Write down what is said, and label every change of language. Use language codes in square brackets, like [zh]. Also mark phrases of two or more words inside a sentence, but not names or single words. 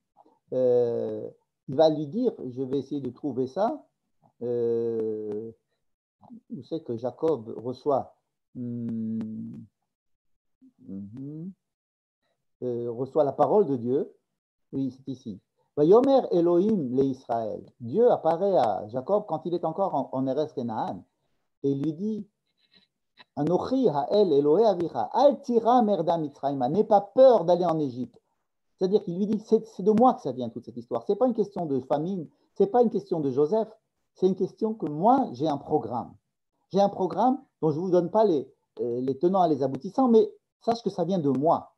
[fr] Il va lui dire, je vais essayer de trouver ça, vous savez que Jacob reçoit la parole de Dieu. Oui, c'est ici. [he] ויאמר אלהים לישראל. Dieu apparaît à Jacob quand il est encore en Eretz Kenaan et il lui dit אנכי האל אלהי אביך אל תירא מרדה מצרימה, [fr] n'aie pas peur d'aller en Égypte. C'est-à-dire qu'il lui dit c'est de moi que ça vient toute cette histoire. C'est pas une question de famine, c'est pas une question de Joseph, c'est une question que moi j'ai un programme. J'ai un programme dont je ne vous donne pas les tenants et les aboutissants, mais sache que ça vient de moi.